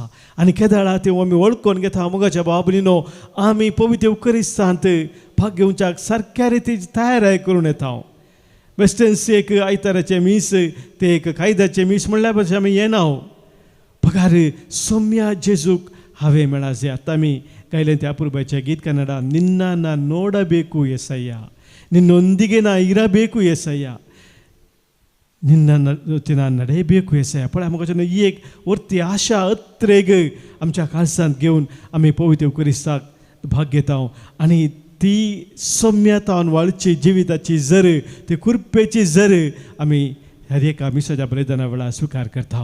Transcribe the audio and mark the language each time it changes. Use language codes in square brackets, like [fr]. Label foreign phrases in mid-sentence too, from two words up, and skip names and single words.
[kok] आनी केदाळा तें आमी वळखून घेता. मोगाच्या भाव भयणीनो, आमी पवित्र येवकारिस्तांत भाग घेवच्याक सारक्या रितीन तयाराय करून येता. वेस्टर्न्स एक आयताराचें मीस, ते एक कायद्याचें मीस म्हणल्या भशेन आमी येना. पगार सोम्या जेजूक हांवें मेळा जे आतां आमी गायलें त्या पुर्बाचें गीत कन्नडा, [kn] निನ್ನ ನಾ ನೋಡಬೇಕು ಎಸಯ್ಯ, ನಿನ್ನೊಂದಿಗೆ ನಾ ಇರಬೇಕು ಎಸಯ್ಯ, ನಿನ್ನ ಜೊತೆ ನಾನು ನಡೆಯಬೇಕು ಎಸಯ್ಯ. [kok] पण आमकां ही एक वरती आशा अत्रेग आमच्या काळजांत घेवन आमी पवित्र येवकारिस्ताक भाग घेता. आनी ती सोम्यतावन वाळची जिविताची झर, ती कुरपेची झर आमी हर एका मिसाच्या बलिदाना वेळार स्विकार करता.